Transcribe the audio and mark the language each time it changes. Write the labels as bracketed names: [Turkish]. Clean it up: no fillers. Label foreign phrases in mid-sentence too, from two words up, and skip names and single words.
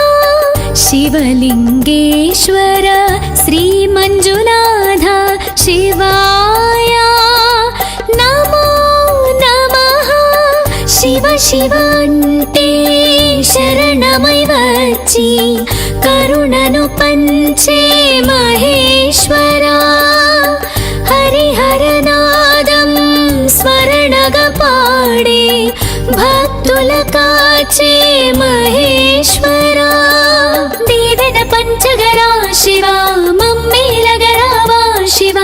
[Sanskrit] शिवलिङ्गेश्वर श्रीमञ्जुनाथ शिवाय नमो नमः. [Telugu] శివ శివ అంటే శరణమై వచ్చి కరుణను పంచే మహేశ్వరా. హరిహరనాదం చల్లగా పాడే భక్తుల కాచే మహేశ్వరా దీవెన పంచగరా శివా మమ్మేలగరావా శివా